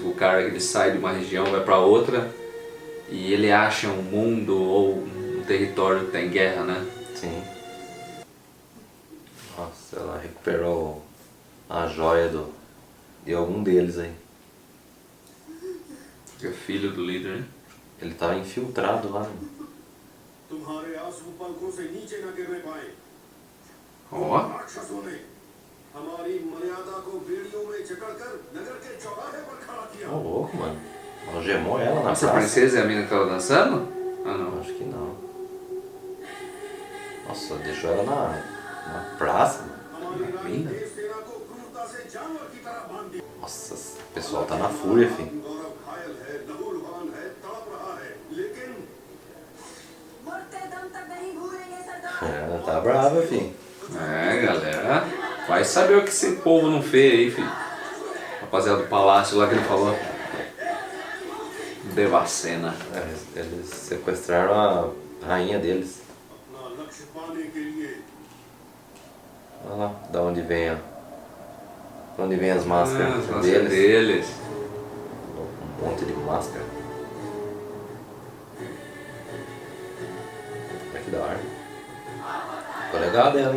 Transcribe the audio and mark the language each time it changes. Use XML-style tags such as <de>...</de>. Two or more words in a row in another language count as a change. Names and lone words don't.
<pt>O cara que ele sai de uma região, vai pra outra e ele acha um mundo ou um território que tem guerra, né? Sim. Nossa, ela recuperou a joia de algum deles aí. Que é filho do líder, né? Ele tava infiltrado lá.</pt> <hi>तुम्हारे आंसू पंखों से नीचे न गिरने पाए</hi> <pt>Ó.</pt> <hi>राक्षसों ने हमारी मर्यादा को बेड़ियों में जकड़कर नगर के चौराहे पर खड़ा किया</hi> <pt>Ô, louco, mano. Algemou ela na Nossa, a praça. princesa é a mina que tava dançando? Ah, não. Acho que não. Nossa, deixou ela na praça.</pt> <hi>हमारी रानी</hi> <pt>Mina?</pt> <hi>देव सेना को क्रूरता से जानवर की तरह बांध दिया</hi> <pt>Nossa, o pessoal tá na fúria, filho.</pt> <hi>गौरव घायल है लहूलुहान है तड़प रहा है लेकिन मरते दम तक नहीं भूलेंगे सरदार</hi> <pt>Ela tá brava, filho. É, galera. Vai saber o que esse povo não fez aí, filho. Rapaziada do palácio lá que ele falou. Devacena. Eles sequestraram a rainha deles.</pt> <hi>अपना लक्ष्य पाने के लिए</hi> <pt>Olha lá, da onde vem da onde vem as máscaras As máscaras deles. deles. Um monte de máscara. Olha que da hora. Agora legal a dela, hein?</pt>